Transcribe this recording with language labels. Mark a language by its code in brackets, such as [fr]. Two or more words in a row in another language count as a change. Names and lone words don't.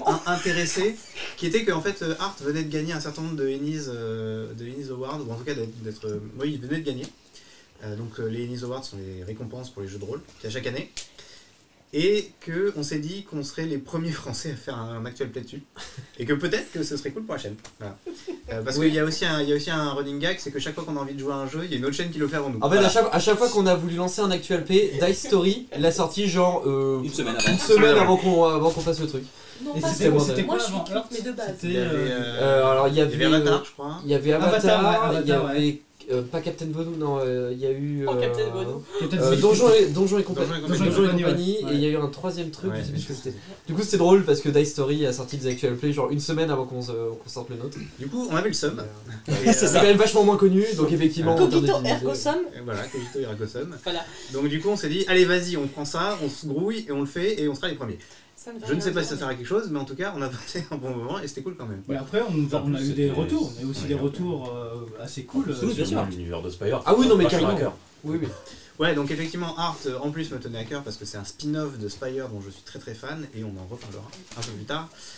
[fr] intéressée, qui était que en fait Art venait de gagner un certain nombre de Ennis Awards, ou en tout cas d'être oui, il venait de gagner. Donc les Ennis Awards sont les récompenses pour les jeux de rôle qu'il y a chaque année. Et qu'on s'est dit qu'on serait les premiers Français à faire un [en] actual play [fr] dessus. Et que peut-être que ce serait cool pour la chaîne. Voilà. Parce Oui. qu'il y a aussi un [en] running gag, [fr] c'est que chaque fois qu'on a envie de jouer à un jeu, il y a une autre chaîne qui le fait avant nous. En fait, à chaque fois qu'on a voulu lancer un [en] actual P, [fr] Dice Story l'a sorti genre Une semaine avant. une semaine avant qu'on fasse le truc. Non, Et pas c'était moi, c'était Moi, quoi je suis avant cuite, mais de base. Il y avait, Alors il y il y avait avait Avatar, je crois. il y avait Avatar, Avatar, ouais, il y Avatar, avait pas Captain Vaudou, non, il y a eu Oh, Captain Vaudou. Donjons et compagnie. Donjons et compagnie, ouais. Et il y a eu un troisième truc, Ouais, je sais plus ce que c'était. Du coup c'était drôle parce que Dice Story a sorti des [en] actual play [fr] genre une semaine avant qu'on sorte le nôtre. Du coup, on avait le seum. C'est quand même vachement moins connu, donc effectivement. en termes de Cogito visibilité- [la] ergo sum. [fr] Et voilà, [la] Cogito ergo sum. [fr] Voilà. Donc du coup, on s'est dit, allez vas-y, on prend ça, on se grouille et on le fait et on sera les premiers. Ça me fait Je ne sais rien pas si ça dire. sert à quelque chose, mais en tout cas, on a passé un bon moment et c'était cool quand même. Ouais, après, on a eu des retours. On a eu aussi des retours assez cool. Oui, bien sûr. L'univers de Spire. Ah oui, non mais Vachement carrément. à cœur. Oui, oui. Ouais, donc effectivement, Art en plus me tenait à cœur parce que c'est un spin-off de Spire dont je suis très très fan et on en reparlera un peu plus tard.